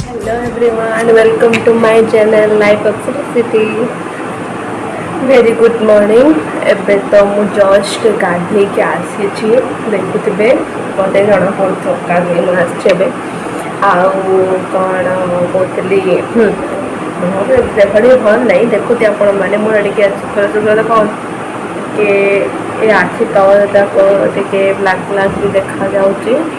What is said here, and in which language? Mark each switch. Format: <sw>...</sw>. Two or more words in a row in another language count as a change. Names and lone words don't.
<en>Hello everyone, welcome to my channel Life of City. Very good morning.</en> <or>ଏବେ ତ ମୁଁ ଜଷ୍ଟ ଗାଧେଇକି ଆସିଛି ଦେଖୁଥିବେ ମୋତେ ଜଣା ପଡ଼ୁଥିବ ଗାଧେଇ ମୁଁ ଆସିଛି ଏବେ ଆଉ କ'ଣ କହୁଥିଲି ଦେହ ଟିକେ ଭଲ ନାହିଁ ଦେଖୁଛି ଆପଣମାନେ ମୋର ଟିକେ ସୁନ୍ଦର କ'ଣ ଟିକେ ଏ ଆଖି ତଳ ଯାକ ଟିକେ</or> <en>black black</en> <or>ବି ଦେଖାଯାଉଛି</or>